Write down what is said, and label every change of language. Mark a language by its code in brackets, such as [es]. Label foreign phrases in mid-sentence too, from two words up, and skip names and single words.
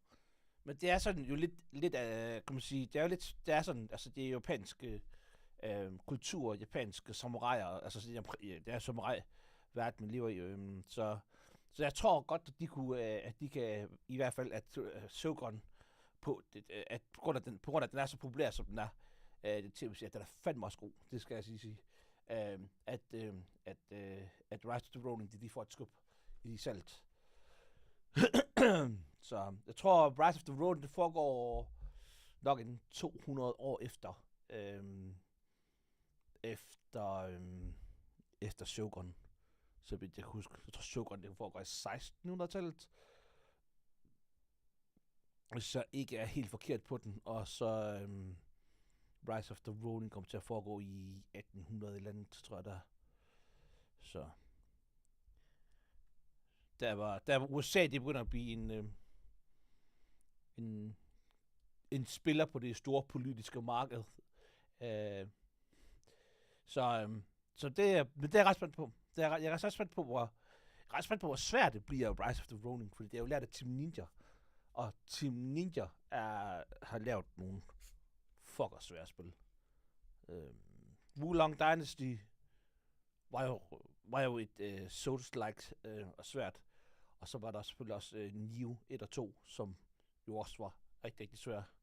[da] Men det er sådan jo lidt kan man sige, det er jo lidt, det er sådan, altså det er japanske kultur, japanske samuraier, altså det er samurai-verden, man lever i, så jeg tror godt, at de kan, i hvert fald, at Shogun, på grund af, at den er så populær, som den er, det tv-serie, den er fandme også god, det skal jeg sige. At Rise of the Ronin, de får et skub i salget. Så jeg tror, Rise of the Ronin, det foregår nok en 200 år efter, efter Shogun. Så vidt jeg kan huske, jeg tror Shogun, det foregår i 1600-tallet. Hvis jeg ikke er helt forkert på den, og så Rise of the Ronin kommer til at foregå i 1800 eller andet, tror jeg der. Så der var USA, det begynder at blive en spiller på det store politiske marked. Så det er jeg ret spændt på. Jeg er ret spændt på, hvor svært det bliver Rise of the Ronin, fordi det er jo lært af Team Ninja. Og Team Ninja har lavet nogle fucker svære spil. Wulong Dynasty var jo et Souls-like og svært. Og så var der selvfølgelig også Nioh 1 og 2, som jo også var rigtig, rigtig svære.